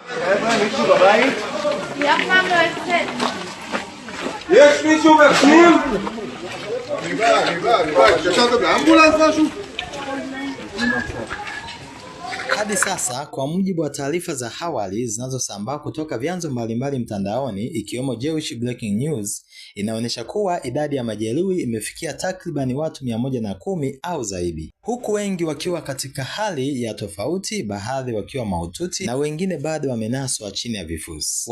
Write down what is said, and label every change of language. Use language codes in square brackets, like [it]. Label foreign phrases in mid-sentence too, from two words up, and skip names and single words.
[he] מישהו בבית? היא אף פעם לא יוצאת. יש מישהו בפנים? אני בא. התקשרת באמבולנס משהו? [sw] Hadi sasa kwa mujibu wa taarifa za awali zinazosambaa kutoka vyanzo mbalimbali mtandaoni ikiwemo Jewish Breaking News, inaonyesha kuwa idadi ya majeruhi imefikia takriban watu 110 au zaidi, huku wengi wakiwa katika hali ya tofauti, baadhi wakiwa mahututi na wengine bado wamenaswa chini ya vifusi.